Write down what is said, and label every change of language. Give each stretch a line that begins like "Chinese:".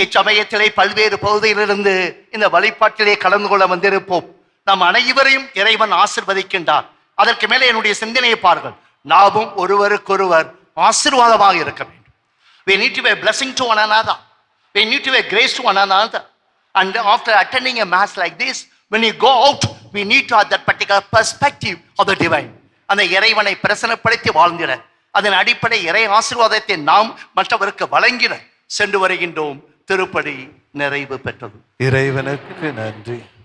Tamil: இச்சமயத்திலே பல்வேறு பகுதியிலிருந்து இந்த வழிபாட்டிலே கலந்து கொள்ள வந்திருப்போம். நம் அனைவரையும் இறைவன் ஆசீர்வதிக்கின்றார். அதற்கு மேலே என்னுடைய சிந்தனையை பாருங்கள். நாமும் ஒருவருக்கொருவர் ஆசீர்வாதமாக இருக்க வேண்டும்.
English: We need to be a blessing to one another. We need to be a grace to one another. And after attending a mass like this, when you go out, we need to have that particular perspective of the divine.
Tamil: அந்த இறைவனை பிரசன்னப்படுத்தி வாழ்ந்திட, அதன் அடிப்படை இறை ஆசீர்வாதத்தை நாம் மற்றவருக்கு வழங்கிட சென்று வருகின்றோம். திருப்படி நிறைவு பெற்றது. இறைவனுக்கு நன்றி.